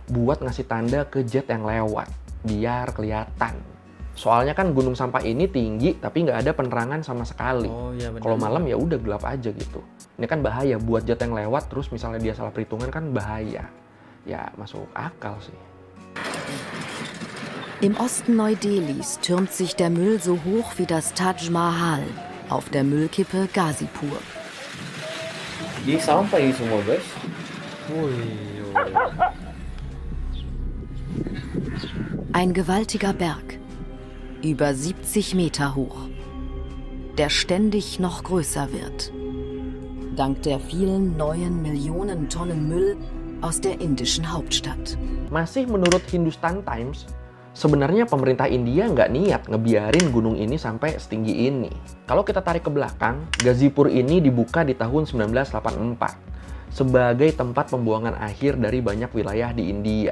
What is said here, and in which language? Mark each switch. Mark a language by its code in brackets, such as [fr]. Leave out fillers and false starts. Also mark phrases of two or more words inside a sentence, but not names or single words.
[id] buat ngasih tanda ke jet yang lewat, biar kelihatan. Soalnya kan gunung sampah ini tinggi tapi nggak ada penerangan sama sekali. Oh iya benar. Kalau malam ya udah gelap aja gitu. Ini kan bahaya buat jet yang lewat, terus misalnya dia salah perhitungan kan bahaya. Ya masuk akal sih. [de] Im Osten Neu-Delhis türmt sich der Müll so hoch wie das Taj Mahal auf der Müllkippe Ghazipur. [id] Di sampah ini semua guys. Wih, [de] Ein gewaltiger Berg, über 70 Meter hoch, der ständig noch größer wird, dank der vielen neuen Millionen Tonnen Müll aus der indischen Hauptstadt. [id] Masih menurut Hindustan Times, sebenarnya pemerintah India nggak niat ngebiarin gunung ini sampai setinggi ini. Kalau kita tarik ke belakang, Ghazipur ini dibuka di tahun 1984 sebagai tempat pembuangan akhir dari banyak wilayah di India.